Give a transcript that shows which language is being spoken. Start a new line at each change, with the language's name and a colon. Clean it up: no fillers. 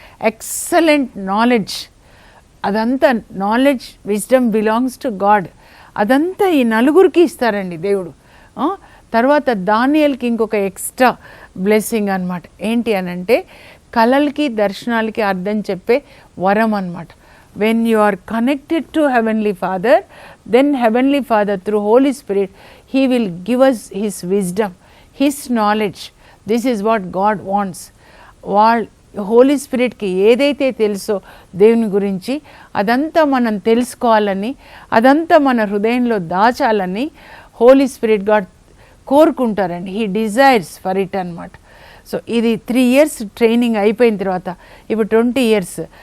English: Excellent knowledge, అదంతా knowledge, wisdom belongs to God.
Telugu: అదంతా ఈ నలుగురికి ఇస్తారండి దేవుడు. తర్వాత దానియేలుకి ఇంకొక ఎక్స్ట్రా బ్లెస్సింగ్ అనమాట. ఏంటి అనంటే కలలకి, దర్శనాలకి అర్థం చెప్పే వరం అనమాట.
English: when you are connected to Heavenly Father, then Heavenly Father through Holy Spirit, He will give us His wisdom, His knowledge. This is what God wants.
Telugu: Holi స్పిరిట్కి ఏదైతే తెలుసో దేవుని గురించి అదంతా మనం తెలుసుకోవాలని, అదంతా మన హృదయంలో దాచాలని Holi spirit God కోరుకుంటారండి.
English: he desires for it
Telugu: అనమాట. సో ఇది 3 years ట్రైనింగ్ అయిపోయిన తర్వాత ఇప్పుడు 20 years.